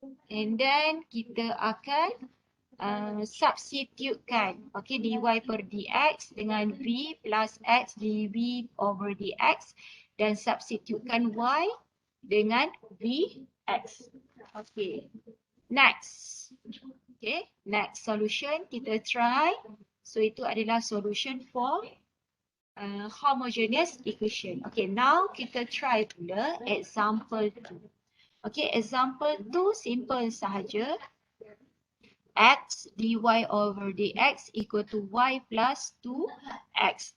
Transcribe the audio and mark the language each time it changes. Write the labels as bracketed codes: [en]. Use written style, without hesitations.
[ms] And then kita akan substitutekan, okay, dy per dx dengan v plus x dv over dx dan substitutekan y dengan vx. [en] Okay, next. Okay, next solution [ms] kita [en] try. So [ms] itu adalah [en] solution for homogeneous equation. Okay, now [ms] kita try pula [en] example 2. Okay, example 2 simple [ms] sahaja. [en] X dy over dx equal to y plus 2x.